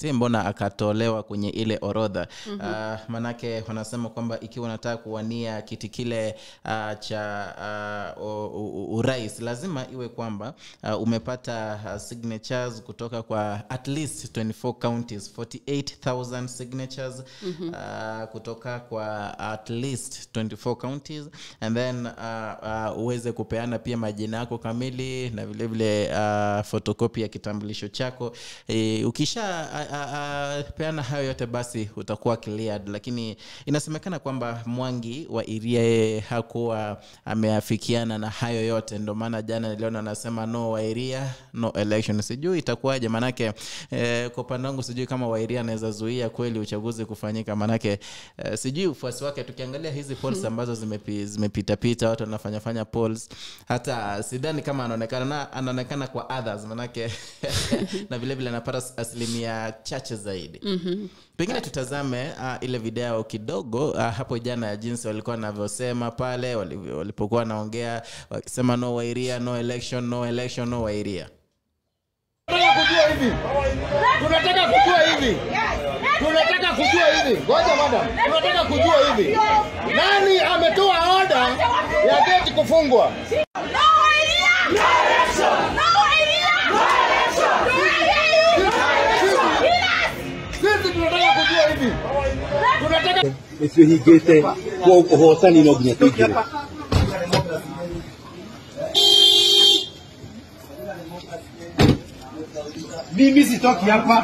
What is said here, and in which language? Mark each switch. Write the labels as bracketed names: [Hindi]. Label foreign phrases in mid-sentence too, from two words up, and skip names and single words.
[Swahili] Mbona akatolewa kwenye ile orodha? Manake wanasema kwamba ikiwa unataka kuwania kiti kile cha urais lazima iwe kwamba umepata signatures kutoka kwa [English] at least 24 counties, [Swahili] 48,000 signatures kutoka kwa [English] at least 24 counties, and then [Swahili] uweze kupeana pia majina yako kamili na vile vile photocopy ya kitambulisho chako. Ukisha peana hayo yote basi utakuwa cleared, lakini inasemekana kwamba Mwangi wa Iria hakuwa ameafikiana na hayo yote, ndio maana jana niliona anasema [English] no wa Iria no election. [Swahili] Sijui itakuwaje, manake kwa upande wangu sijui kama wa Iria anaweza zuia kweli uchaguzi kufanyika, manake sijui ufuasi wake. Tukiangalia hizi polls ambazo zimepita watu wanafanya polls, hata sidhani kama anaonekana kwa others, manake na vile vile anapata asilimia chache zaidi. Pengine tutazame ile video kidogo hapo jana ya jinsi walikuwa wanavyosema pale walipokuwa naongea wakisema [English] no wa Iria no election no election no wa Iria. [Swahili] Tunataka kujua hivi. Ngoja madam. Tunataka kujua hivi. Nani ametoa order ya gate kufungwa? [English] No Iria! No election! No Iria! No election! [Swahili] Sisi tunataka kujua hivi. Tunataka Monsieur Higete kwa kuhotani na gnyatige. Mimi sitoki hapa.